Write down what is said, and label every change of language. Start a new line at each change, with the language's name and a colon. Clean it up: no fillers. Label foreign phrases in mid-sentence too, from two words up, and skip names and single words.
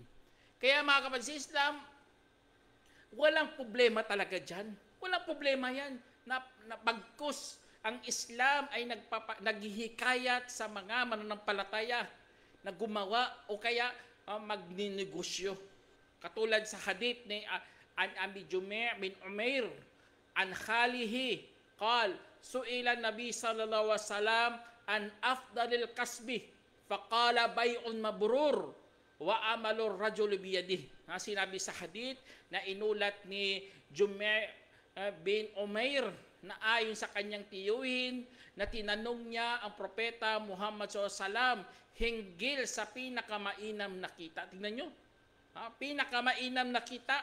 Filipino: Kaya mga kapatid sa Islam, walang problema talaga dyan. Walang problema yan. Bagkus ang Islam ay naghihikayat sa mga mananampalataya na gumawa o kaya magninegosyo. Katulad sa hadith ni
Arabic: أبي جميع بن عمير عن خاله قال سئل النبي صلى الله عليه وسلم عن أفضل الكسب فقال بيع مبرور وعمل الرجل بيده.
Filipino: Sinabi sa hadith na inulat ni Jumi' bin Umair na ayon sa kanyang tiyuhin na tinanong niya ang propeta Muhammad SAW hinggil sa pinakamainam na kita. Tingnan nyo, pinakamainam na kita.